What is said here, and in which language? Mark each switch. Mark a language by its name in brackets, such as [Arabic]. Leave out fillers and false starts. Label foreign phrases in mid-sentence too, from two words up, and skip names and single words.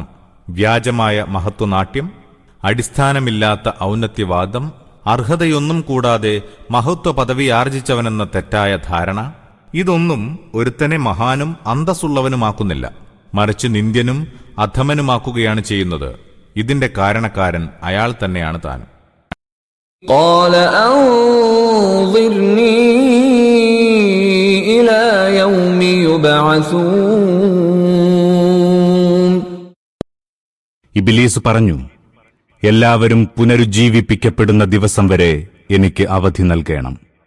[Malayalam] വ്യാജമായ മഹത്വനാട്യം, അടിസ്ഥാനമില്ലാത്ത ഔന്നത്യവാദം, അർഹതയൊന്നും കൂടാതെ മഹത്വ പദവി ആർജിച്ചവനെന്ന തെറ്റായ ധാരണ, ഇതൊന്നും ഒരുത്തനെ മഹാനും അന്തസ്സുള്ളവനുമാക്കുന്നില്ല, മറിച്ച് നിന്ദ്യനും അധമനുമാക്കുകയാണ് ചെയ്യുന്നത്. ഇതിന്റെ കാരണക്കാരൻ അയാൾ തന്നെയാണ് താൻ. [Arabic] قال أنظرني إلى يوم يبعثون. [Malayalam] ഇബ്ലീസ് പറഞ്ഞു, എല്ലാവരും പുനരുജ്ജീവിപ്പിക്കപ്പെടുന്ന ദിവസം വരെ എനിക്ക് അവധി നൽകണം.